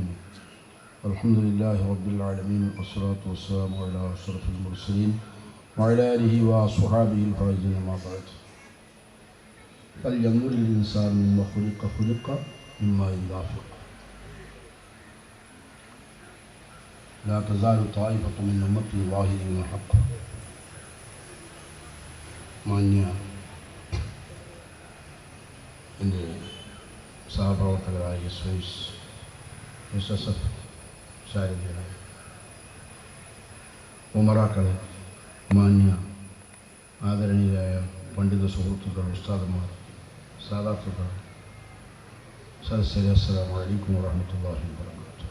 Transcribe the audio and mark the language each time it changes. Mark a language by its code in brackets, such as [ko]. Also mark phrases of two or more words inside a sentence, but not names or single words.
[ar] الحمد لله رب العالمين والصلاة والسلام على أشرف المرسلين وعلى آله وصحابه الفائزين. ما بعد، فلينظر الإنسان مما خلق من ماء دافق. لا تزال طائفة من أمتي ظاهرين الحق. [ml] മാന്യ എൻ്റെ സഹപ്രവർത്തകരായ SSF ശാരീരിക ഉമറാക്കളെ, മാന്യ ആദരണീയരായ പണ്ഡിത സുഹൃത്തുക്കൾ, ഉസ്താദന്മാർ, സാദാത്തുക്കൾ, സദസ്യരെ, [ar] السلام عليكم ورحمة الله وبركاته.